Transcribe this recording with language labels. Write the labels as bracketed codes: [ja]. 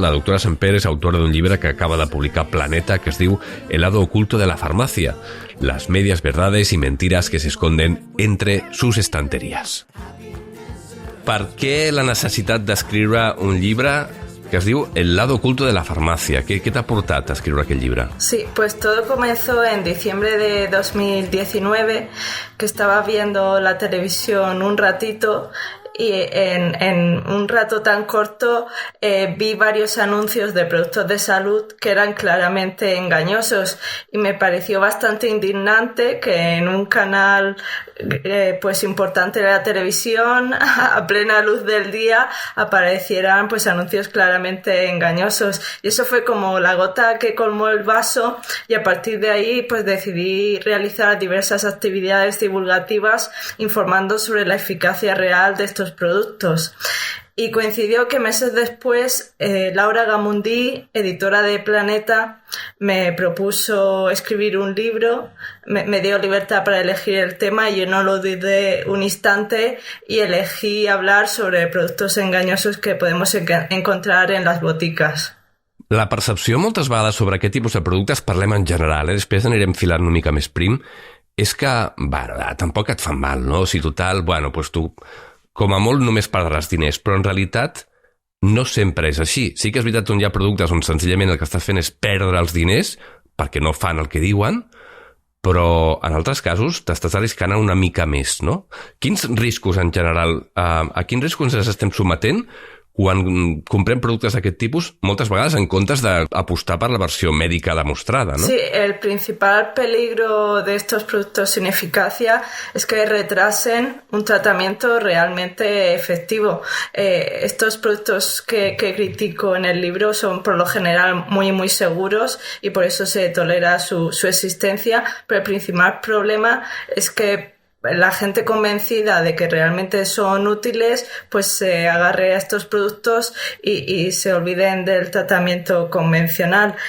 [ca] La doctora Samper és autora d'un llibre que acaba de publicar Planeta que es diu El lado oculto de la farmacia, las medias verdades y mentiras que se esconden entre sus estanterías. Per què la necessitat d'escriure un llibre que es diu El lado oculto de la farmacia? ¿Qué te ha portat a escriure aquest llibre? [es] Sí, pues todo comenzó en diciembre de 2019, que estaba viendo la televisión un ratito y en un rato tan corto vi varios anuncios de productos de salud que eran claramente engañosos y me pareció bastante indignante que en un canal pues importante de la televisión a plena luz del día aparecieran pues anuncios claramente engañosos, y eso fue como la gota que colmó el vaso, y a partir de ahí pues decidí realizar diversas actividades divulgativas informando sobre la eficacia real de estos productos. Y coincidió que meses después Laura Gamundí, editora de Planeta, me propuso escribir un libro, me dio libertad para elegir el tema y yo no lo dudé un instante y elegí hablar sobre productos engañosos que podemos encontrar en las boticas. [ca] La percepció moltes vegades sobre aquest tipus de productes, parlem en general, després anirem filant una mica més prim, és que, tampoc et fan mal, no? O sigui, total, doncs tu com a molt només perdràs diners, però en realitat no sempre és així. Sí que és veritat on hi ha productes on senzillament el que estàs fent és perdre els diners perquè no fan el que diuen, però en altres casos t'estàs arriscant una mica més, no? Quins riscos en general, a quins riscos ens estem sometent quan comprem productes d'aquest tipus, moltes vegades en comptes d'apostar per la versió mèdica demostrada, ¿no? [es] Sí, el principal peligro de estos productos sin eficacia es que retrasen un tratamiento realmente efectivo. Estos productos que critico en el libro son por lo general muy seguros y por eso se tolera su existencia, pero el principal problema es que la gente convencida de que realmente son útiles pues se agarre a estos productos y se olviden del tratamiento convencional.